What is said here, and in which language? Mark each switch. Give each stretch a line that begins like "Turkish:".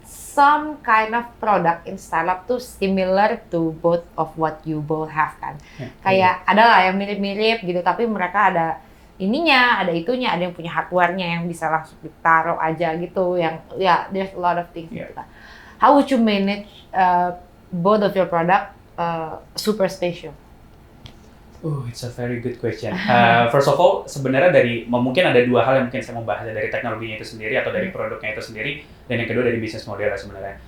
English: some kind of product in startup
Indonesian: tuh
English: similar to both of what you both have
Indonesian: kan. Kayak ada lah yang mirip-mirip gitu, tapi mereka ada ininya, ada itunya, ada yang punya hardware-nya yang bisa langsung ditaruh aja gitu, yang
English: there's a lot of things
Indonesian: gitu kan.
English: How would you manage both of your product super special? Oh, it's a very good question. First of all,
Indonesian: sebenarnya mungkin ada dua hal yang mungkin saya mau bahas, dari teknologinya itu sendiri atau dari produknya itu sendiri, dan yang kedua dari bisnis modelnya sebenarnya.